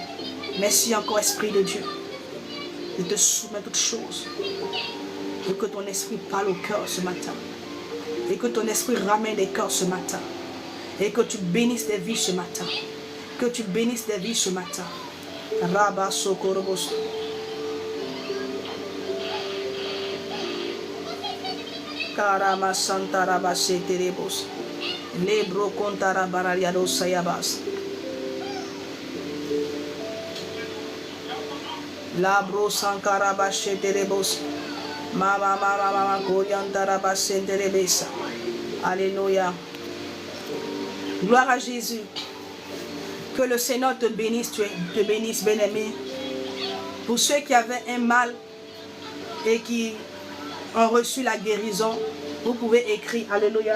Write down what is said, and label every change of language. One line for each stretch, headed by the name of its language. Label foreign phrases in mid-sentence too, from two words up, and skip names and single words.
French: Merci encore, Esprit de Dieu. Je te soumets toutes choses. Et que ton esprit parle au cœur ce matin. Et que ton esprit ramène des cœurs ce matin. Et que tu bénisses des vies ce matin. Que tu bénisses des vies ce matin. Rabba Sokorobos. Karama Santa Rabba Seterebos. Lebro Kontara Barariado Sayabas. Labro Sankara Bacheterebos. Mama Koriantara Basenterebesa. Alléluia. Gloire à Jésus. Que le Seigneur te bénisse, bien-aimé. Pour ceux qui avaient un mal et qui ont reçu la guérison, vous pouvez écrire Alléluia.